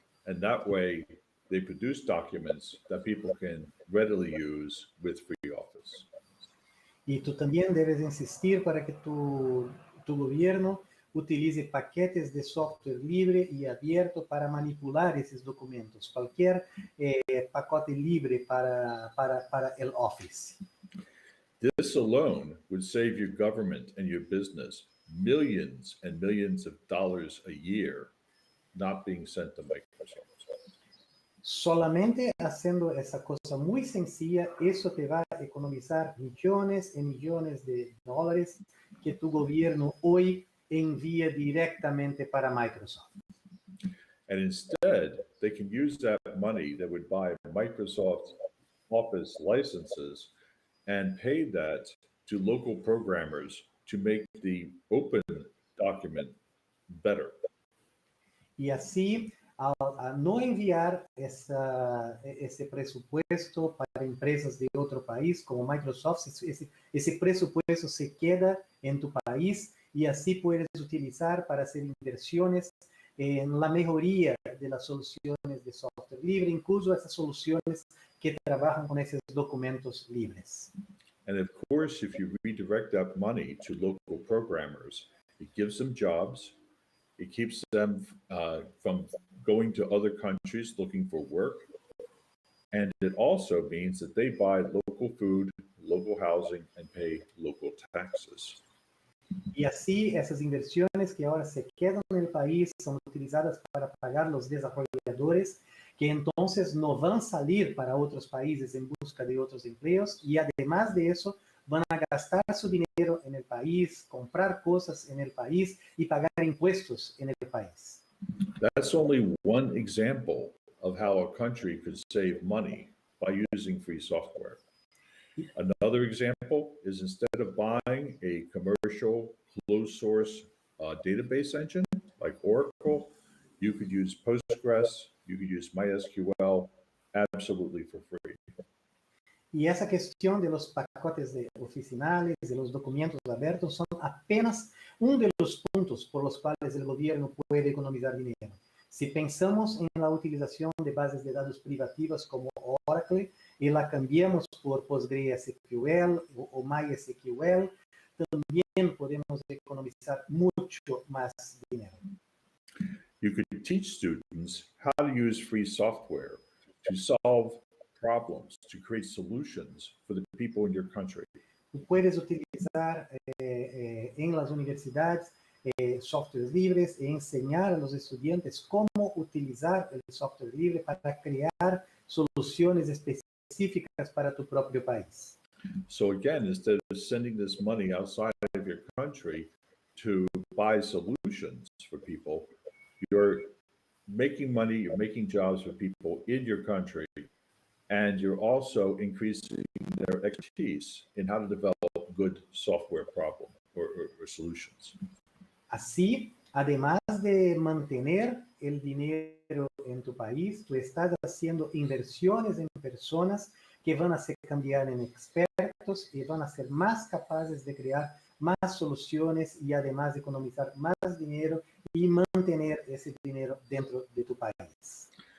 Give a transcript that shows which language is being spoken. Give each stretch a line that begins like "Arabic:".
English: And that way they produce documents that people can readily use with free office.
Spanish: Y tú también debes insistir para que tu gobierno utilice paquetes de software libre y abierto para manipular esos documentos. Cualquier pacote libre para el Office.
English: This alone would save your government and your business millions and millions of dollars a year not being sent to Microsoft.
Spanish: Solamente haciendo esa cosa muy sencilla, eso te va a economizar millones y millones de dólares que tu gobierno hoy envía directamente para Microsoft.
English: And instead, they can use that money that would buy Microsoft Office licenses and pay that to local programmers to make the open document better.
Spanish: Y así, al no enviar ese presupuesto para empresas de otro país como Microsoft, ese presupuesto se queda en tu país y así puedes utilizar para hacer inversiones en la mejoría de las soluciones de software libre, incluso esas soluciones que trabajan con esos documentos libres.
English: And of course, if you redirect that money to local programmers, it gives them jobs. It keeps them from going to other countries looking for work. And it also means that they buy local food, local housing, and pay local taxes.
Spanish: Y así esas inversiones que ahora se quedan en el país son utilizadas para pagar los desarrolladores que entonces no van a salir para otros países en busca de otros empleos y además de eso van a gastar su dinero en el país, comprar cosas en el país y pagar impuestos en el país.
English: That's only one example of how a country could save money by using free software. Another example is instead of buying a commercial closed source database engine like Oracle, you could use Postgres, you could use MySQL absolutely for free.
Spanish: Y esa cuestión de los pacotes oficinales, de los documentos abiertos, son apenas uno de los puntos por los cuales el gobierno puede economizar dinero. Si pensamos en la utilización de bases de datos privativas como Oracle y la cambiamos por PostgreSQL o MySQL, también podemos economizar mucho más dinero.
English: You could teach students how to use free software to solve problems, to create solutions for the people in your country.
Spanish: Tú puedes utilizar en las universidades softwares libres e enseñar a los estudiantes cómo utilizar el software libre para crear soluciones específicas para tu propio país.
English: So again, instead of sending this money outside of your country to buy solutions for people, you're making money, you're making jobs for people in your country, and you're also increasing their expertise in how to develop good software problem or solutions.
Spanish: Así, además de mantener el dinero en tu país, tú estás haciendo inversiones en personas que van a se cambiar en expertos y van a ser más capaces de crear más soluciones y además economizar más dinero y mantener ese dinero dentro de tu país.